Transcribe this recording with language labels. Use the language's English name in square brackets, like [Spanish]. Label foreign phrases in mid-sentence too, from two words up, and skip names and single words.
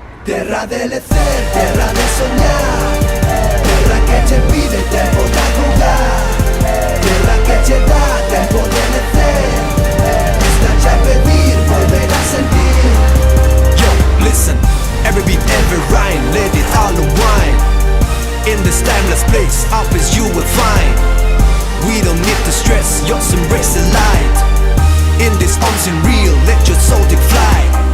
[Galician] Terra de lecer, terra de soñar, terra que che pide tempo de jugar, terra que che dá tempo de lecer, está a pedir volver a sentir. [English] Yo, listen, every beat, every rhyme, let it all unwind. In this timeless place, up as you will find. We don't need to stress, just embrace the light. In this unseen real, let your soul take flight.